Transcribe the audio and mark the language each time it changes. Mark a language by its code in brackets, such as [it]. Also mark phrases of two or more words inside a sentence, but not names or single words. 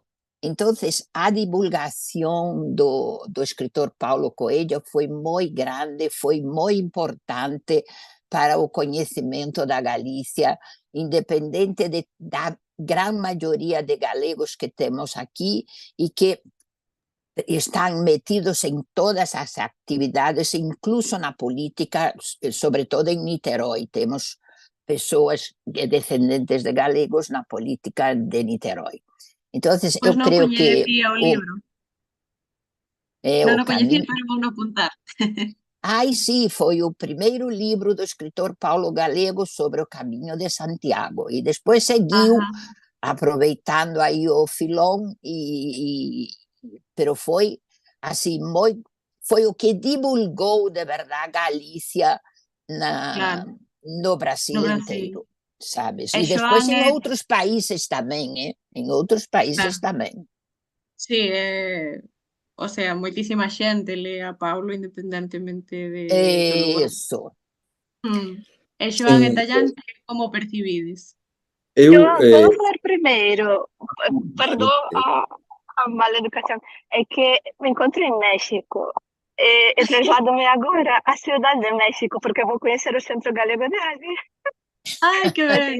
[pt] Então, a divulgação do escritor Paulo Coelho foi muito grande, foi muito importante para o conhecimento da Galícia, independente da grande maioria de galegos que temos aqui e que estão metidos em todas as atividades, incluso na política, sobretudo em Niterói. Temos pessoas descendentes de galegos na política de Niterói. Então, eu creio que... o livro. [gl] Non o coñecía, pero vou non apuntar. [pt] Ai, sim, foi o primeiro livro do escritor Paulo Galego sobre o caminho de Santiago. E depois seguiu, aproveitando aí o filão, pero foi assim, foi o que divulgou de verdade Galícia no Brasil inteiro, sabes? E depois em outros países também, em outros países também. [gl] Sí, o sea, moitísima xente lê a Paulo independentemente do lugar. Eso. E Xoán e Tallante, como percibides? [pt] Vou falar primeiro, perdão a mala educação, é que me encontro em México e traslado-me agora à Cidade de México, porque vou conhecer o Centro Galego de Arte. Ai, que bem!